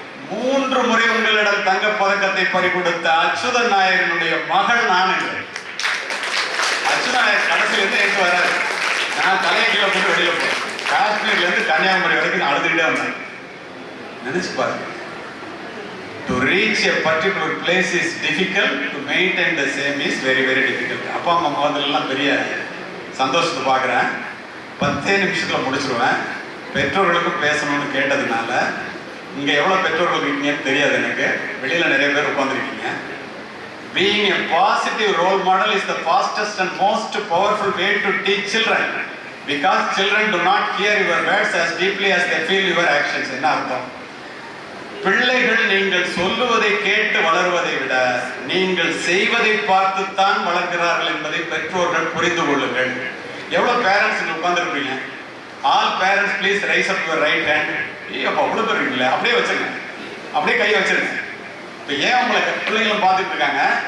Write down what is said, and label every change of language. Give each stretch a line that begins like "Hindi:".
Tamil: 3 முறை உங்களிடம் தங்க பதக்கத்தை பறிகொடுத்த அச்சுதன் நாயகனுடைய மகள் நான் என்று. கடைசியிலேருந்து எங்க வராது. நான் தலையை கீழே போட்டு வெளியில போறேன். காஷ்மீர்ல இருந்து கன்னியாகுமரி வரைக்கும் அழுதுகிட்டே வந்தேன். நினைச்சு பாருங்க.
English: To reach a particular place is difficult, to maintain the same is very very difficult.
Tamil: அப்பா அம்மா முதல்லாம் பெரிய சந்தோஷத்தை பார்க்குறேன். 10 நிமிஷத்துல முடிச்சிருவேன். பெற்றோர்களுக்கும் பேசணும்னு கேட்டதுனால, இங்க எவ்வளவு பெற்றோர்கள் இருக்கீங்கன்னு தெரியாது எனக்கு. வெளியில நிறைய பேர் உட்கார்ந்துருக்கீங்க.
English: Being a positive role model is the fastest and most powerful way to teach children, because children do not hear your words as deeply as they feel your actions.
Tamil: என்ன அர்த்தம்? பிள்ளைகள் நீங்கள் சொல்லுவதை கேட்டு வளருவதை விட நீங்கள் செய்வதை பார்த்துத்தான் வளர்கிறார்கள் என்பதை பெற்றோர்கள் புரிந்து கொள்ளுங்கள். எவ்வளவு parents உட்கார்ந்துருப்பீங்க?
English: All parents please raise up your right hand.
Tamil: அப்போ அவ்வளோ பேர் இருக்கீங்களே, அப்படியே வச்சிருங்க, அப்படியே கை வச்சிருங்க. இப்போ ஏன் உங்களை பிள்ளைங்களும் பார்த்துட்டு இருக்காங்க?